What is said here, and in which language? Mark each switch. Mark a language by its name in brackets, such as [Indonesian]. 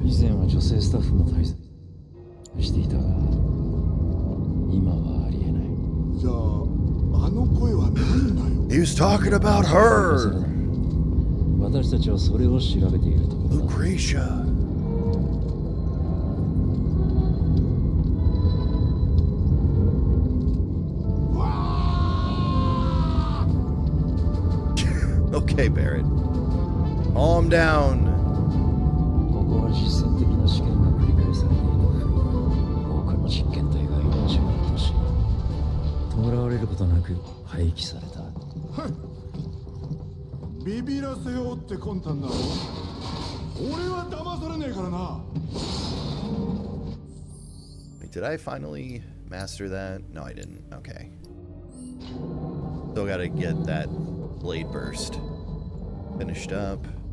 [Japanese] 以前は女性スタッフも大切していたが、今はありえない。じゃあ、あの声は何だよ。 [English] He was talking about her! [Japanese] 私たちはそれを調べているところだ。 [English] Lucretia. Okay, Barrett. Calm down. [Japanese] ここは実践的な試験が繰り返されていた多くの実験体が命を落とし、弔われることなく廃棄された。ビビらせようって魂胆だろ。俺は騙されねえからな。 [English] Wait, did I finally master that? No, I didn't. Okay. Still gotta get that blade burst finished up.